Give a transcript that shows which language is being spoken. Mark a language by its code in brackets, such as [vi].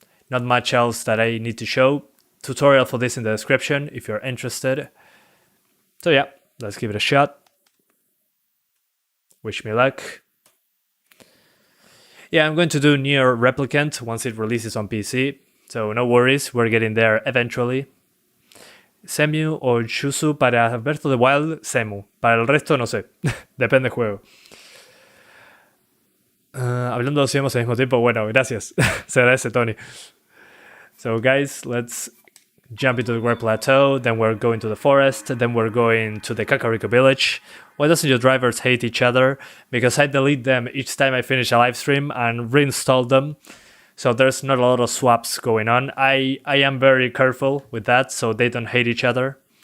[en] Not much else that I need to show. Tutorial for this in the description if you're interested. So yeah, let's give it a shot. Wish me luck. Yeah, I'm going to do Nier Replicant once it releases on PC. So no worries, we're getting there eventually. [es] CEMU o Shusu para Breath of the Wild, CEMU. Para el resto no sé, depende del juego. Hablando de CEMU al mismo tiempo, bueno, gracias. Se agradece, Tony. [en] So guys, let's jump into the Great Plateau, then we're going to the forest, then we're going to the Kakariko village. Why doesn't your drivers hate each other? Because I delete them each time I finish a live stream and reinstall them. So there's not a lot of swaps going on. I am very careful with that so they don't hate each other.